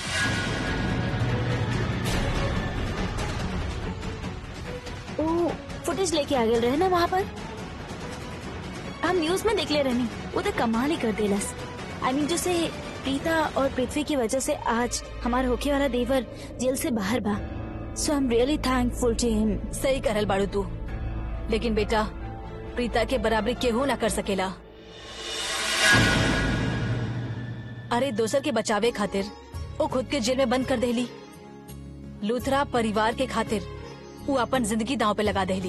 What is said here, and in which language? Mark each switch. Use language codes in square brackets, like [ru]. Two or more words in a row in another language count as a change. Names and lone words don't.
[bho] वो फुटेज लेके आ गए रहे ना वहाँ पर। हम न्यूज में देख ले रहनी, वो तो कमाल ही कर देलस। [en] I mean [bho] जैसे प्रीता और पृथ्वी की वजह से आज हमारा होके वाला देवर जेल से बाहर बा। [en] so I am really thankful to him. [bho] सही करल बाड़ू तू, लेकिन बेटा प्रीता के बराबरी केहू ना कर सकेला। अरे दोसर के बचावे खातिर वो खुद के जेल में बंद कर देली। लूथरा परिवार के खातिर वो अपन जिंदगी दांव पे लगा देली।